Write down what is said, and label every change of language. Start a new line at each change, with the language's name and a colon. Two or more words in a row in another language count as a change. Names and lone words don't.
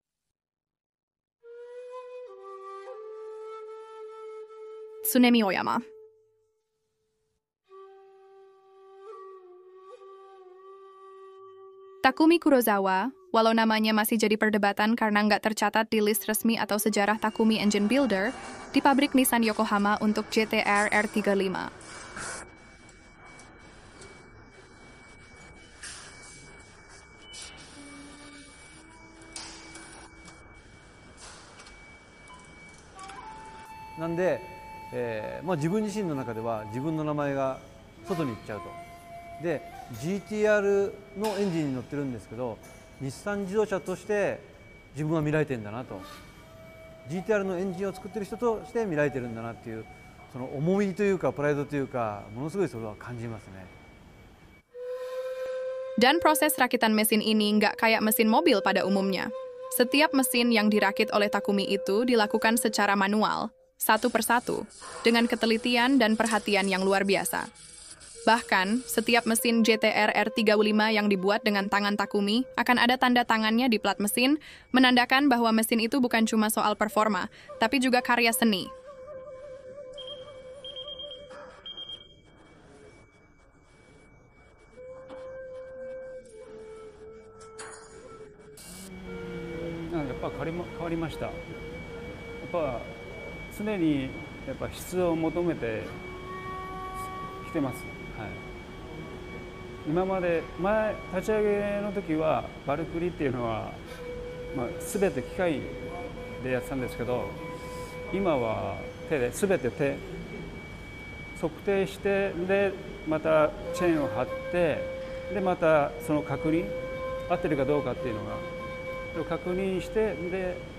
Indonesian: Tsunemi Oyama. Takumi Kurosawa, walau namanya masih jadi perdebatan karena nggak tercatat di list resmi atau sejarah Takumi Engine Builder, di pabrik Nissan Yokohama untuk GT-R R35.
Japanese: なんで、自分自身の中では自分の名前が外に行っちゃうと。で GT-R のエンジンに乗ってるんですけど、日産自動車として自分は見られてるんだなと、 GT-R のエンジンを作ってる人として見られてるんだなっていう、その重みというかプライドというか、ものすごいそれは感じますね。
Indonesian: Dan proses rakitan mesin ini nggak kayak mesin mobil pada umumnya. Setiap mesin yang dirakit oleh Takumi itu dilakukan secara manual, satu persatu, dengan ketelitian dan perhatian yang luar biasa. Bahkan, setiap mesin GT-R R35 yang dibuat dengan tangan Takumi akan ada tanda tangannya di plat mesin, menandakan bahwa mesin itu bukan cuma soal performa, tapi juga karya seni.
Japanese: Ya, 変わりました。やっぱ常にやっぱ質を求めてきてます。はい、今まで立ち上げの時はバルクリっていうのは、全て機械でやってたんですけど、今は手で全て手測定して、でまたチェーンを張って、でまたその確認合ってるかどうかっていうのが確認して、で